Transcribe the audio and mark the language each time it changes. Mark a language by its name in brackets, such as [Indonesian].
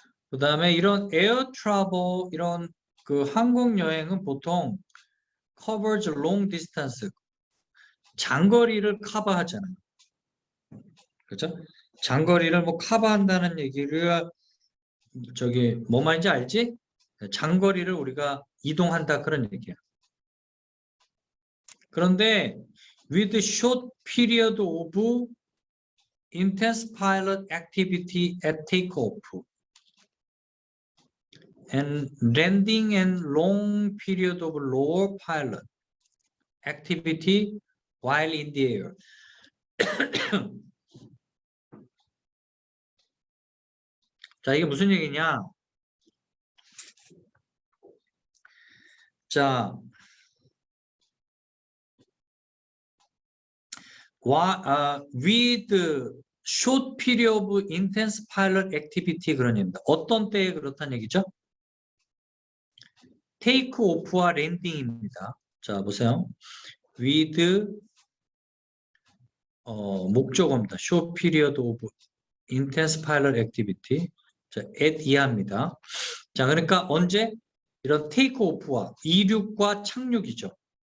[Korean] 그 다음에 이런 [English] air travel [Korean] 이런 항공 여행은 보통 [English] covers long distance [Korean] 장거리를 커버하잖아요. 그렇죠? 장거리를 뭐 커버한다는 얘기를 뭐 말인지 알지? 장거리를 우리가 이동한다 그런 얘기야. 그런데 [English] with short period of intense pilot activity at takeoff and landing and long period of lower pilot activity while in the air. [Korean] 자, 이게 무슨 얘기냐? 자, [English] with short period of intense pilot activity [Korean] 그런 얘기입니다. 어떤 때에 그렇다는 얘기죠? take off와 랜딩입니다. 자, 보세요. with 목적어입니다. [English] short period of intense pilot activity. [Korean] 자, at 이하입니다. 자, 그러니까 언제? 이런 take off와 이륙과 착륙이죠.